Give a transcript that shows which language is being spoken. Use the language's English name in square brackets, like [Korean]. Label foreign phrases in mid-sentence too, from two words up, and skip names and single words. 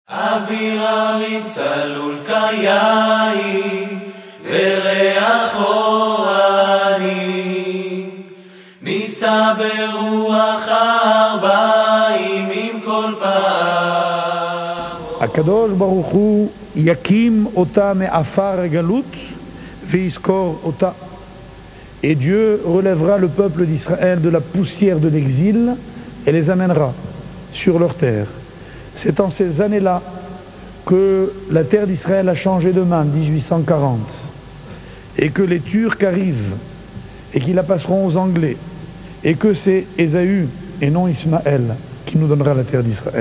[Hebrew] אווירם צלול כיין וריח אורני נישא ברוח ארבעים עם כל פעם. הקדוש ברוך הוא יקים אותה מעפר הגלות ויזכור אותה. [French] Et Dieu relèvera le peuple d'Israël de la poussière de l'exil et les amènera sur leur terre. C'est en ces années-là que la terre d'Israël a changé de main, 1840, et que les Turcs arrivent et qui la passeront aux Anglais, et que c'est Ésaü et non Ismaël qui nous donnera la terre d'Israël.